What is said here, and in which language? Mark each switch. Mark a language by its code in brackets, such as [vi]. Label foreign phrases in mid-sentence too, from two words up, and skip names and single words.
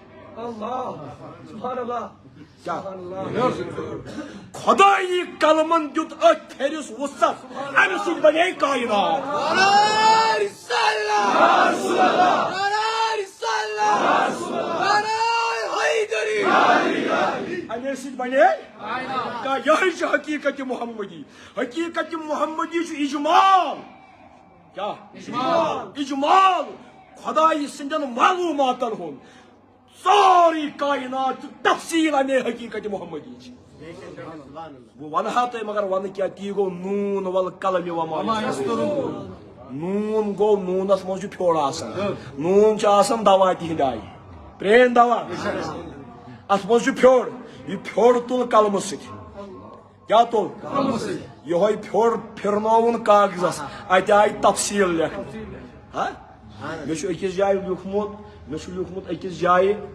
[ks] خۄدایی کلمن دیُت أتھۍ پھیرِس وُسعت امہِ سۭتۍ بنے کائنات امے سۭتۍ بنے یہے چھِ حقیقت محمدی حقیقت محمدی چھُ اجمال کیا اجمال خدائی سندین معلوماتن ہُنٛد ساری کائنات تفصیل امے حقیقت محمدی بہٕ ونہا تۄہہِ مگر ونہٕ کیٛاہ تی گوٚو نوٗن [ar] ول قلمِ وما [ks] نوٗن گوٚو نوٗنس منٛز چھُ پھیوٚر آسان نوٗن چھُ آسان دوا تِہنٛدِ آیہِ پرٛٲنۍ دوا اتھ منٛز چھُ پھیوٚر یہِ پھیوٚر تُل قلمہٕ سۭتۍ کیٛاہ تُل یِہوے پھیوٚر پھرنووُن کاغذس اتہِ آیہِ تفصیل لیکھنہٕ مےٚ چھُ أکِس جایہِ لیوٗکھمُت أکِس جایہِ